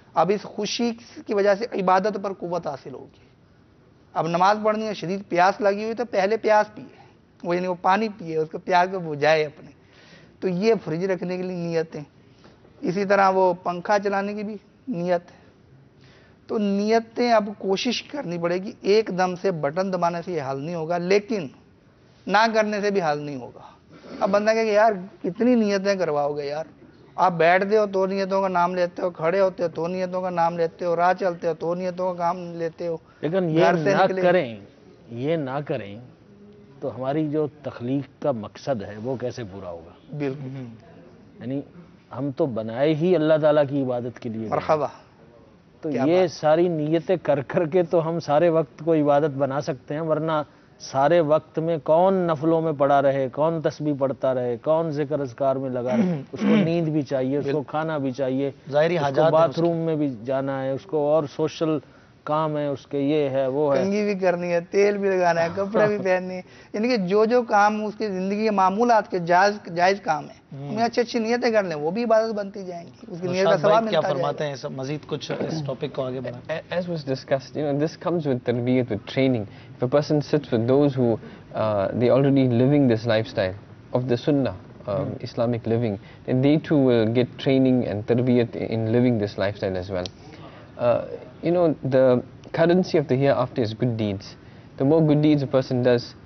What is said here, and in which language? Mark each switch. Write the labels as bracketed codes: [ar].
[ur] اب اس خوشی کی وجہ سے عبادت پر قوت حاصل ہوگی. اب نماز پڑھنی ہے، شدید پیاس لگی ہوئی تو پہلے پیاس پیے، وہ یعنی وہ پانی پیے، اس کو پیاس کو بجھائے اپنے. تو یہ فریج رکھنے کے لیے نیتیں. اسی طرح وہ پنکھا چلانے کی بھی نیت ہے. تو نیتیں اب کوشش کرنی پڑے گی. ایک دم سے بٹن دبانے سے یہ حل نہیں ہوگا، لیکن نہ کرنے سے بھی حل نہیں ہوگا. اب بندہ کہے کہ یار کتنی نیتیں کرواؤ گے یار، آپ بیٹھتے ہو تو نیتوں کا نام لیتے ہو، کھڑے ہوتے ہو تو نیتوں کا نام لیتے ہو، راہ چلتے ہو تو نیتوں کا کام لیتے ہو. لیکن یہ نہ کریں تو ہماری جو تخلیق کا مقصد ہے وہ کیسے پورا ہوگا؟ بالکل. یعنی ہم تو بنائے ہی اللہ تعالیٰ کی عبادت کے لیے. مرحبا. تو یہ ساری نیتیں کر کر کے تو ہم سارے وقت کو عبادت بنا سکتے ہیں، ورنہ سارے وقت میں کون نفلوں میں پڑا رہے، کون تسبیح پڑھتا رہے، کون ذکر اذکار میں لگا رہے. اس کو نیند بھی چاہیے، اس کو کھانا بھی چاہیے، ظاہری اس کو حاجات باتھ روم میں بھی جانا ہے، اس کو اور سوشل کام ہے، اس کے یہ ہے وہ ہے، کنگھی بھی کرنی ہے، تیل بھی لگانا ہے، کپڑے بھی پہننے ہیں. یعنی کہ جو کام اس کی زندگی کے معمولات کے جائز کام ہیں، ہمیں اچھی نیتیں کر لیں، وہ بھی عبادت بنتی جائیں گی، اس کی نیت کا ثواب ملتا کیا فرماتے ہیں؟ مزید کچھ اس ٹاپک کو آگے بڑھائیں. [en] As was discussed, this comes with tarbiyat, with training. If a person sits with those who they already living this lifestyle of the sunnah, Islamic living, then they too will get training and tarbiyat in living this lifestyle as well. The currency of the hereafter is good deeds. The more good deeds a person does,